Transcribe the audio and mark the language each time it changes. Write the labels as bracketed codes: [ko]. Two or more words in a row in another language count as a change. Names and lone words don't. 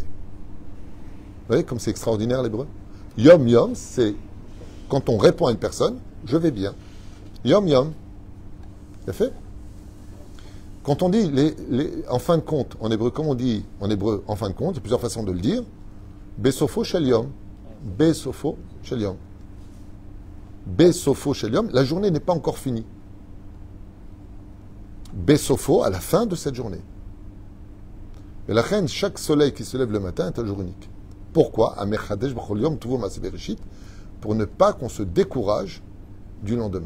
[fr] Vous voyez comme c'est extraordinaire l'hébreu? [he] יום, יום, [fr] c'est quand on répond à une personne, je vais bien. [he] יום, יום. [fr] C'est fait. Quand on dit en fin de compte, en hébreu, comme on dit en hébreu en fin de compte, il y a plusieurs façons de le dire. [he] בסופו של יום. בסופו של יום. בסופו של יום. [fr] La journée n'est pas encore finie. Besofo, à la fin de cette journée. Et la reine, chaque soleil qui se lève le matin est un jour unique. Pourquoi? Pour ne pas qu'on se décourage du lendemain.